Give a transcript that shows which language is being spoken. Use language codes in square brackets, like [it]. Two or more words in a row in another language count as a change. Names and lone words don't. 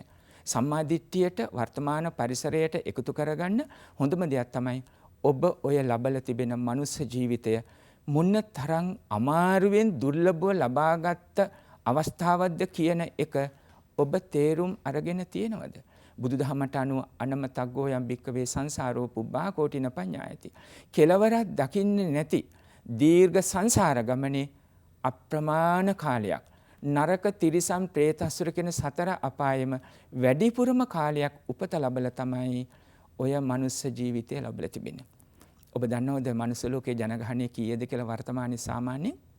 [si] සම්මා දිට්ඨියට වර්තමාන පරිසරයට එකතු කරගන්න හොඳම දෙයක් තමයි ඔබ ඔය ලබලා තිබෙන මනුස්ස ජීවිතය මොන තරම් අමාරුවෙන් දුර්ලභව ලබාගත් අවස්ථාවක්ද කියන එක ඔබ තේරුම් අරගෙන තියෙනවද? බුදුදහමට අනුව [pi] අනමතග්ගෝ යම් භික්කවේ සංසාරෝ පුබ්බා කෝටින පඤ්ඤායති. [si] කෙලවරක් දකින්නේ නැති දීර්ඝ සංසාර ගමනේ අප්‍රමාණ කාලයක් නරක තිරිසන් പ്രേතසුර කියන සතර අපායෙම වැඩිපුරම කාලයක් උපත ලැබලා තමයි ඔය මනුස්ස ජීවිතය ලැබලා තිබෙන්නේ. ඔබ දන්නවද මනුස්ස ලෝකේ ජනගහනය කීයද කියලා වර්තමානයේ සාමාන්‍යයෙන්?